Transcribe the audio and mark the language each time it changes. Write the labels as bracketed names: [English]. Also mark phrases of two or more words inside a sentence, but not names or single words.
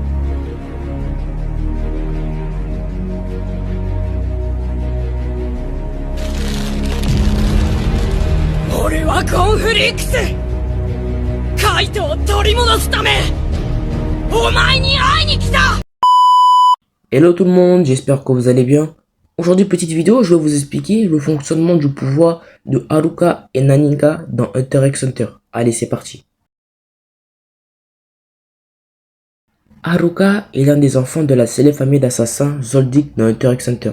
[Japanese] 俺はコンフリックス、カイトを取り戻すためお前に会いに来た。 [French] Hello tout le monde, j'espère que vous allez bien. Aujourd'hui, petite vidéo, je vais vous expliquer le fonctionnement du pouvoir de Haruka et Nanika dans Hunter x Hunter. Allez, c'est parti. Haruka est l'un des enfants de la célèbre famille d'assassins Zoldyck dans Hunter x Hunter.